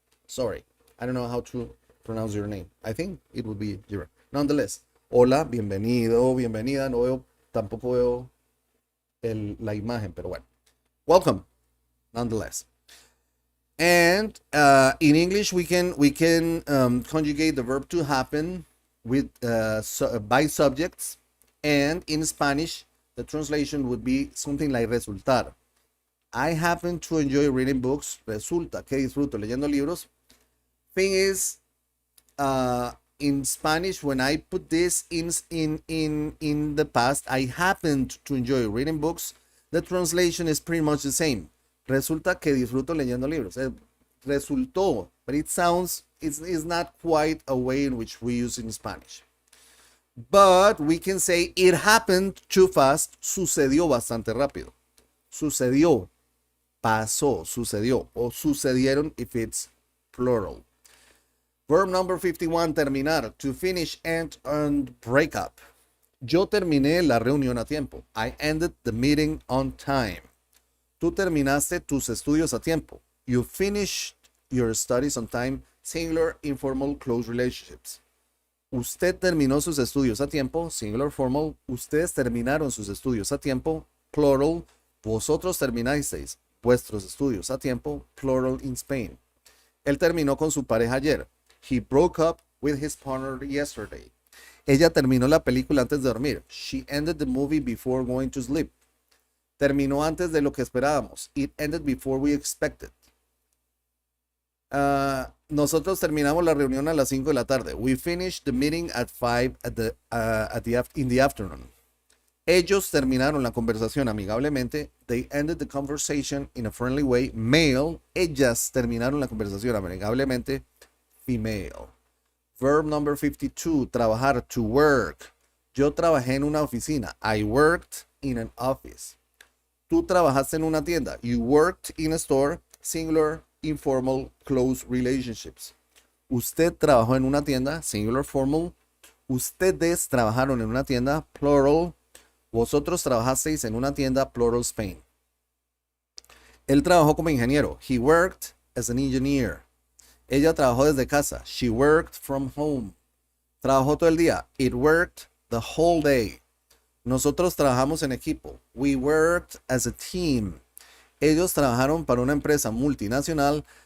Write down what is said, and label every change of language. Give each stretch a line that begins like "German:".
English: Sorry, I don't know how to pronounce your name. I think it would be Gira. Nonetheless,
Spanish: hola, bienvenido, bienvenida. No veo, tampoco veo la imagen, pero bueno.
English: Welcome, nonetheless. And in English, we can conjugate the verb to happen with by subjects, and in Spanish, the translation would be something like resultar. I happen to enjoy reading books.
Spanish: Resulta que disfruto leyendo libros.
English: Thing is, in Spanish, when I put this in the past, I happened to enjoy reading books. The translation is pretty much the same.
Spanish: Resulta que disfruto leyendo libros.
English: Resultó, but it sounds, it's not quite a way in which we use in Spanish. But we can say it happened too fast.
Spanish: Sucedió bastante rápido. Sucedió, pasó, sucedió, o sucedieron
English: if it's plural. Verb number 51, terminar, to finish, end, and break up.
Spanish: Yo terminé la reunión a tiempo.
English: I ended the meeting on time.
Spanish: Tú terminaste tus estudios a tiempo.
English: You finished your studies on time. Singular, informal, close relationships.
Spanish: Usted terminó sus estudios a tiempo.
English: Singular, formal.
Spanish: Ustedes terminaron sus estudios a tiempo.
English: Plural.
Spanish: Vosotros terminasteis vuestros estudios a tiempo.
English: Plural in Spain.
Spanish: Él terminó con su pareja ayer.
English: He broke up with his partner yesterday.
Spanish: Ella terminó la película antes de dormir.
English: She ended the movie before going to sleep.
Spanish: Terminó antes de lo que esperábamos.
English: It ended before we expected.
Spanish: Nosotros terminamos la reunión a las 5 de la tarde.
English: We finished the meeting at 5 in the afternoon.
Spanish: Ellos terminaron la conversación amigablemente.
English: They ended the conversation in a friendly way. Male.
Spanish: Ellas terminaron la conversación amigablemente.
English: Female. Verb number 52. Trabajar. To work.
Spanish: Yo trabajé en una oficina.
English: I worked in an office.
Spanish: Tú trabajaste en una tienda.
English: You worked in a store. Singular, informal, close relationships.
Spanish: Usted trabajó en una tienda.
English: Singular, formal.
Spanish: Ustedes trabajaron en una tienda.
English: Plural.
Spanish: Vosotros trabajasteis en una tienda.
English: Plural, Spain.
Spanish: Él trabajó como ingeniero.
English: He worked as an engineer.
Spanish: Ella trabajó desde casa.
English: She worked from home.
Spanish: Trabajó todo el día.
English: It worked the whole day.
Spanish: Nosotros trabajamos en equipo.
English: We worked as a team.
Spanish: Ellos trabajaron para una empresa multinacional.